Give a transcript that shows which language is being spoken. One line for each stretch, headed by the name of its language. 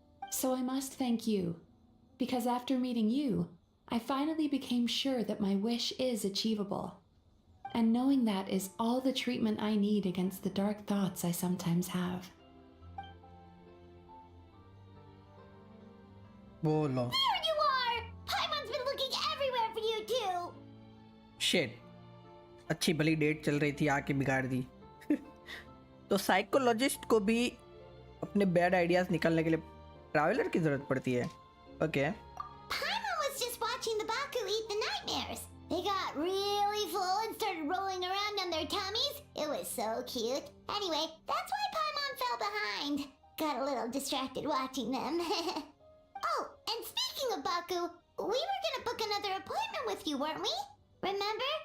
English: So I must thank you, because after meeting you, I finally became sure that my wish is achievable. And knowing that is all the treatment I need against the dark thoughts I sometimes have.
Hindi: Bolo.
English: There you are! Paimon's been looking everywhere for you too! Shit.
Hindi: अच्छी भली date चल रही थी आके बिगाड़ दी. तो psychologist को भी अपने बैड आइडियाज निकालने के लिए ट्रैवलर की जरूरत पड़ती है.
English: Okay. Paimon was just watching the Baku eat the nightmares. They got really full and started rolling around on their tummies. It was so cute. Anyway, that's why Paimon fell behind. Got a little distracted watching them. Oh, and speaking of Baku, we were gonna book another appointment with you, weren't we? Remember?